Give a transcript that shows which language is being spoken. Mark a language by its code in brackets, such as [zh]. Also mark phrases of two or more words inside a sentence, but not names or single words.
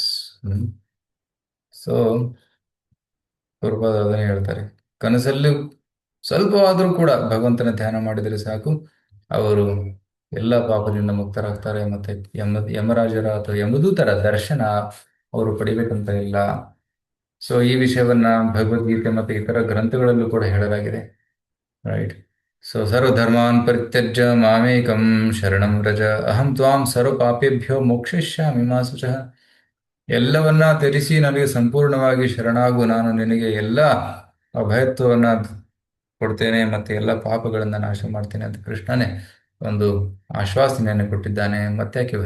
[kn] ಸೊ ಪೂರ್ವದ ಅದನ್ನೇ ಹೇಳ್ತಾರೆ, ಕನಸಲ್ಲೂ ಸ್ವಲ್ಪವಾದರೂ ಕೂಡ ಭಗವಂತನ ಧ್ಯಾನ ಮಾಡಿದರೆ ಸಾಕು, ಅವರು ಎಲ್ಲ ಪಾಪದಿಂದ ಮುಕ್ತರಾಗ್ತಾರೆ. ಮತ್ತೆ ಯಮರಾಜರ ಅಥವಾ ಯಮದೂತರ ದರ್ಶನ ಅವರು ಪಡಿಬೇಕಂತ ಇಲ್ಲ. ಸೊ ಈ ವಿಷಯವನ್ನ ಭಗವದ್ಗೀತೆ ಮತ್ತು ಇತರ ಗ್ರಂಥಗಳಲ್ಲೂ ಕೂಡ ಹೇಳಲಾಗಿದೆ, ರೈಟ್? [sa] ಸೊ ಸರ್ವಧರ್ಮಾನ್ ಪರಿತ್ಯಜ್ಯ ಮಾಮೇಕಂ ಶರಣಂ ವ್ರಜ ಅಹಂ ತ್ವಾಂ ಸರ್ವ ಪಾಪೇಭ್ಯೋ ಮೋಕ್ಷಯಿಷ್ಯಾಮಿ ಮಾ ಶುಚಃ. [kn] ಎಲ್ಲವನ್ನ ತ್ಯಜಿಸಿ ನನಗೆ ಸಂಪೂರ್ಣವಾಗಿ ಶರಣಾಗು, ನಾನು ನಿನಗೆ ಎಲ್ಲ ಅಭಯತ್ವವನ್ನ ಕೊಡ್ತೇನೆ ಮತ್ತೆ ಎಲ್ಲ ಪಾಪಗಳನ್ನ ನಾಶ ಮಾಡ್ತೇನೆ ಅಂತ ಕೃಷ್ಣನೇ ಒಂದು ಆಶ್ವಾಸನೆಯನ್ನು ಕೊಟ್ಟಿದ್ದಾನೆ. ಮತ್ತೆ ಯಾಕೆ ಭಯ?